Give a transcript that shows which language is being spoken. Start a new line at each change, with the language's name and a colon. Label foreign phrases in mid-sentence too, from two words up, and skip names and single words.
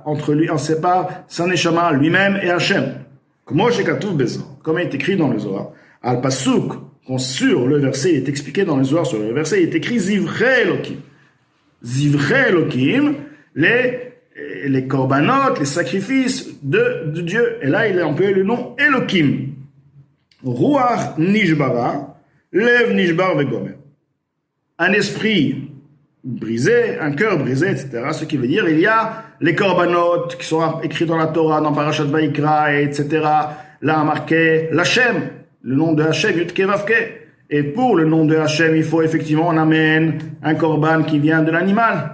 French: Entre lui, en sépare sa neshama, lui-même et Hachem. Comme il est écrit dans le Zohar. Al-Pasuk, sur le verset, il est expliqué dans le Zohar, sur le verset, il est écrit
Hebrew: זבחי אלוהים. זבחי אלוהים,
French: les korbanot, les sacrifices de Dieu. Et là, il a employé le nom Elokim.
Hebrew: רוח נשברה, לב נשבר וגומר.
French: Un esprit brisé, un cœur brisé, etc. Ce qui veut dire, il y a les korbanot qui sont écrits dans la Torah, dans Parashat Vayikra, etc. Là, marqué l'Hachem, le nom de Hachem,
Hebrew: יוד קה ואו קה.
French: Et pour le nom de Hachem, il faut effectivement, on amène un korban qui vient de l'animal.